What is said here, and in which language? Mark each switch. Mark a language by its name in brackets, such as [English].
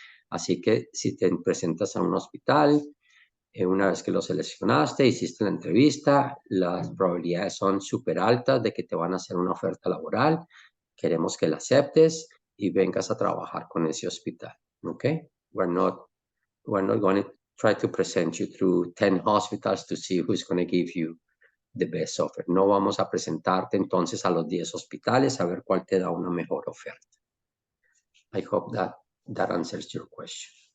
[Spanish] Así que si te presentas a un hospital, una vez que lo seleccionaste, hiciste la entrevista, las probabilidades son súper altas de que te van a hacer una oferta laboral. Queremos que la aceptes y vengas a trabajar con ese hospital, ¿ok? [English] We're not going to try to present you through 10 hospitals to see who's going to give you the best offer. [Spanish] No vamos a presentarte entonces a los 10 hospitales a ver cuál te da una mejor oferta. [English] I hope that answers your question.